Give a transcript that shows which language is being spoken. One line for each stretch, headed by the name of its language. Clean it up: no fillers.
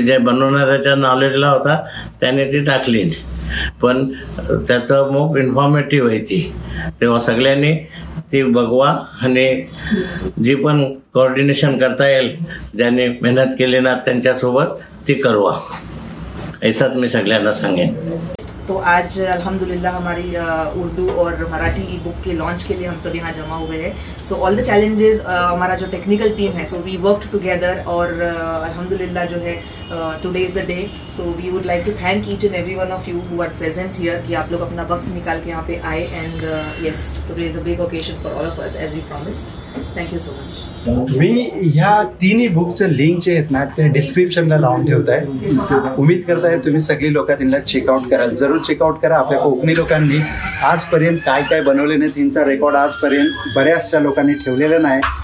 Marathi: जे बनवणाऱ्याच्या नॉलेजला होता त्याने ती टाकली, पण त्याचं मोप इन्फॉर्मेटिव्ह आहे ती. तेव्हा सगळ्यांनी ती बघवा आणि जी पण कोऑर्डिनेशन करता येईल ज्यांनी मेहनत केली ना त्यांच्यासोबत ती करवा, ऐसाच मी सगळ्यांना सांगेन.
Hindi: तो आज अल्हम्दुलिल्लाह हमारी उर्दू और मराठी ई बुक के लॉन्च के लिए हम सब यहाँ जमा हुए हैं.
English: so all the challenges,
Hindi: हमारा जो टेक्निकल टीम है,
English: so we worked together
Hindi: और अल्हम्दुलिल्लाह जो है
English: Today is the day. So we would like to thank each and every one of you who are present here
Hindi: कि आप लोग अपना वक्त निकाल के यहाँ पे आए.
English: And yes, today is a big occasion for all of us as we promised. Thank you so much.
Marathi: मी ह्या तिन्ही बुकचं link जे आहेत ना ते डिस्क्रिप्शनला लावून ठेवत आहे. उम्मीद करताय तुम्ही सगळी लोक त्यांना चेकआउट कराल. जरूर चेकआउट करा. आपल्या कोकणी लोकांनी आजपर्यंत काय काय बनवले नाही त्यांचा रेकॉर्ड आजपर्यंत बऱ्याचशा लोकांनी ठेवलेला नाही.